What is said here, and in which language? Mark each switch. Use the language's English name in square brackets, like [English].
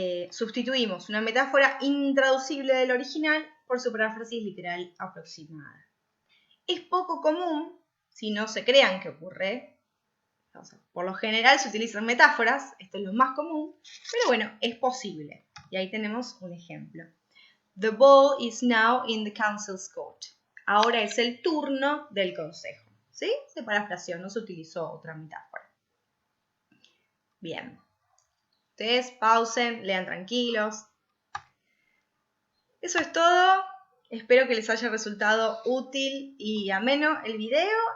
[Spanish] Sustituimos una metáfora intraducible del original por su paráfrasis literal aproximada. Es poco común, si no se crean que ocurre. O sea, por lo general se utilizan metáforas, esto es lo más común, pero bueno, es posible. Y ahí tenemos un ejemplo. [English] The ball is now in the council's court. [Spanish] Ahora es el turno del consejo. ¿Sí? Se parafraseó, no se utilizó otra metáfora. Bien. Ustedes pausen, lean tranquilos. Eso es todo. Espero que les haya resultado útil y ameno el video.